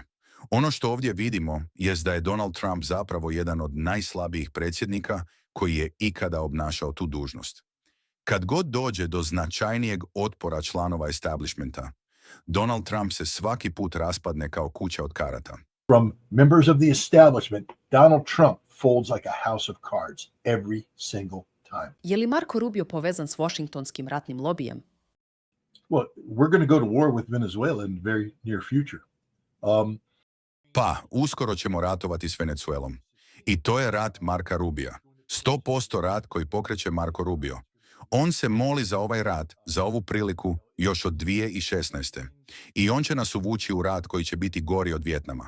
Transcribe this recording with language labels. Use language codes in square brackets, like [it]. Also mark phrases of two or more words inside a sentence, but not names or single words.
[hr] Ono što ovdje vidimo jest da je Donald Trump zapravo jedan od najslabijih predsjednika koji je ikada obnašao tu dužnost. Kad god dođe do značajnijeg otpora članova establishmenta, Donald Trump se svaki put raspadne kao kuća od karata. [en] From members of the establishment, Donald Trump folds like a house of cards every single time. [hr] Je li Marco Rubio povezan s Washingtonskim ratnim lobijem? [en] Well, we're going to go to war with Venezuela in the very near future. [hr] Uskoro ćemo ratovati s Venezuelom. I to je rat Marka Rubija. 100% rat koji pokreće Marco Rubio. On se moli za ovaj rat, za ovu priliku, još od 2016. I on će nas uvući u rat koji će biti gori od Vijetnama.